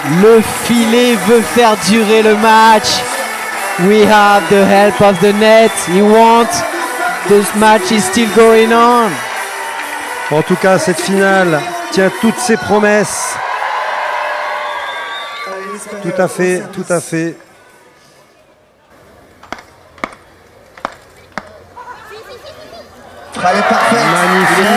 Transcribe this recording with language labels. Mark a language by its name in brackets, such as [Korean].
[French] Le filet veut faire durer le match. [English] We have the help of the net. He wants. This match is still going on. [French] En tout cas, cette finale tient toutes ses promesses. Tout à fait, tout à fait. Elle est parfaite.